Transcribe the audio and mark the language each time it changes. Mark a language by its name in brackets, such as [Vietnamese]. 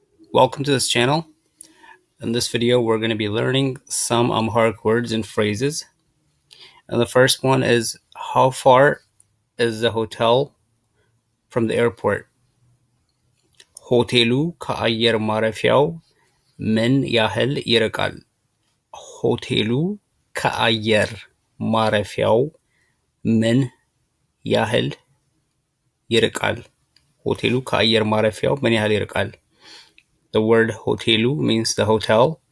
[English] Welcome to this channel. In this video, we're going to be learning some Amharic words and phrases. And the first one is, how far is the hotel from the airport? [Amharic] ሆቴሉ ከአየር ማረፊያው ምን ያህል ይርቃል? ሆቴሉ ከአየር ማረፊያው ምን ያህል ይርቃል? ሆቴሉ ከአየር ማረፊያው ምን ያህል ይርቃል? [English] The word ሆቴሉ means the hotel.